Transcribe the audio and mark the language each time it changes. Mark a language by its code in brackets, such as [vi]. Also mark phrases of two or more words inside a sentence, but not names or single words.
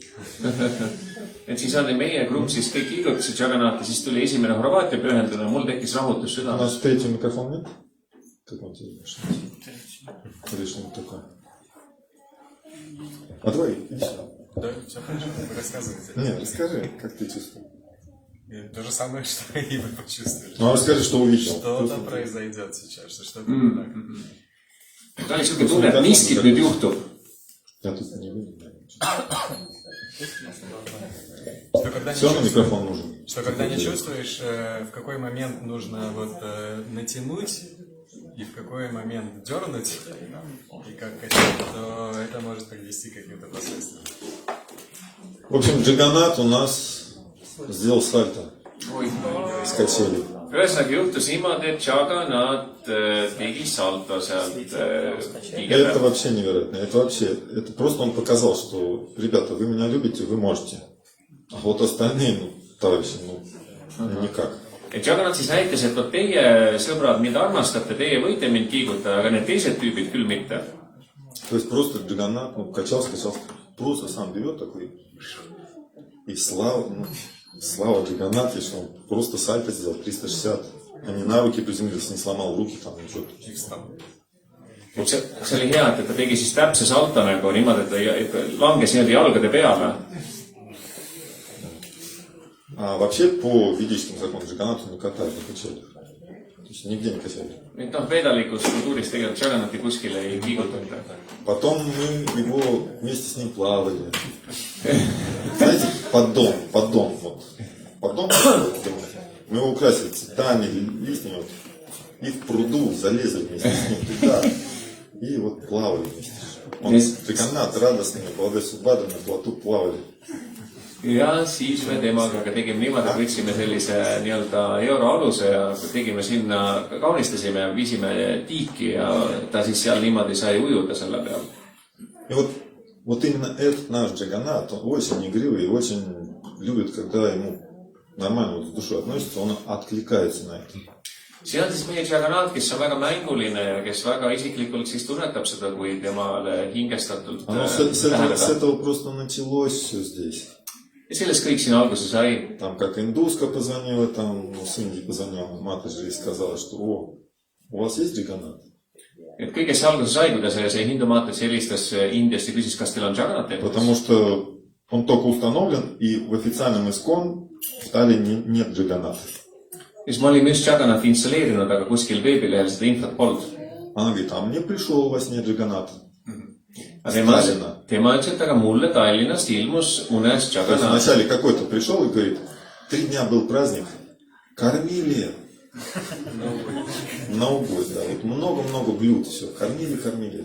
[et] Et siis oli meie grupp siis kõik liigutasid Juggernaut ja siis tuli esimene Horvaatia pühenduna ja mul tekkis rahutus [ru] У [et] südames. [ru] нас третий микрофон нет? Как он тебе решил такое? А давай, иди сюда. Да, все хорошо, вы рассказывайте. Нет, расскажи, как ты чувствуешь. И то же самое, что и вы почувствовали. Ну, а расскажи, что увидел. Что-то произойдет сейчас, что что-то не так. [et] Ta oli siuke tunne, et miskit nüüd juhtub. [ru] Я тут не видел. Что когда, Все равно микрофон нужен. что когда не чувствуешь, в какой момент нужно вот натянуть и в какой момент дернуть, и как качать, то это может привести к каким-то последствиям. В общем, Джиганат у нас сделал сальто Oi. с качелей. [et] Ühesõnaga juhtus niimoodi, et Juggernaut tegi salto sealt [ru] Это [et] tiige [ru] вообще невероятно. Это просто он показал, что, ребята, вы меня любите, вы можете. А вот остальные, ну, товарищи, ну, никак. [et] et Juggernaut siis näitas, et vot teie sõbrad mind armastate, teie võite mind kiigutada, aga need teised tüübid küll mitte. [ru] То есть просто Джиганат, ну, качался, просто сам берет такой. И слава Джиганате, что он просто сальто сделал 360. А не на руки приземлился, не сломал руки там, ничего. [et] See oli hea, et ta tegi siis täpse salto nagu niimoodi, et ta langes niimoodi jalgade peale. [ru] А вообще, по ведическим законам Джиганату не катают на качелях. То есть нигде не качали. [et] Nüüd veedalikus kultuuris tegelikult Juggernauti kuskile ei kiigutata. [ru] Потом мы его вместе с ним плавали. Знаете, поддон, вот. Поддон, мы его украсили цветами, листьями, вот. И в пруду залезли вместе с ним туда. И вот плавали вместе. Он Джиганат радостный, молодой Суббада на плоту плавали. [et] Ja siis me temaga tegime niimoodi, et võtsime sellise nii-öelda euroaluse ja tegime sinna, kaunistasime ja viisime tiiki ja ta siis seal niimoodi sai ujuda selle peal. [ru] И вот именно этот наш Джиганат, он очень игривый и очень любит, когда ему нормально вот с душой относится, он откликается на это. [et] See on siis meie Juggernaut, kes on väga mänguline ja kes väga isiklikult siis tunnetab seda, kui temale hingestatult [ru] С [et] läheneda. [ru] этого просто началось все здесь. [et] Ja sellest kõik siin alguse sai. [ru] Там как индуска позвонила, там ну, с Индии позвонила Матаджи и сказала, что у вас есть Джиганат? [et] Et kõige see alguse sai, kuidas see hindu maatas helistas Indiast ja küsis, kas teil on Juggernaut. [ru] Потому что он только установлен, и в официальном искон в Таллине нет Джиганата. [et] Ja siis me olime just Juggernauti installeerinud, aga kuskil veebilehel seda infot polnud. [ru] Она говорит, а мне пришел во сне Джиганат. [et] Tema ütles, et aga mulle Tallinnast ilmus unes [ru] То есть [et] Juggernaut. [ru] вначале какой-то пришел и говорит, 3 дня был праздник, кормили на убой, да, вот много-много блюд, все, кормили.